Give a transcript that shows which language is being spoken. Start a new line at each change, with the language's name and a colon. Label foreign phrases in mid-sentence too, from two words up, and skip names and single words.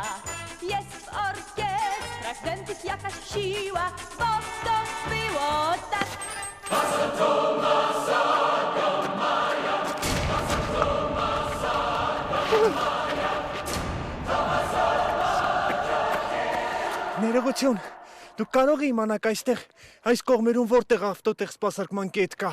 Polish: Jest w orkiestrach dętych jakaś siła, bo to było tak.
Armenian: Ներողություն, դուք կարող եք իմանալ այս կողմերում որտեղ ավտոտեղ սպասարկման կետ կա։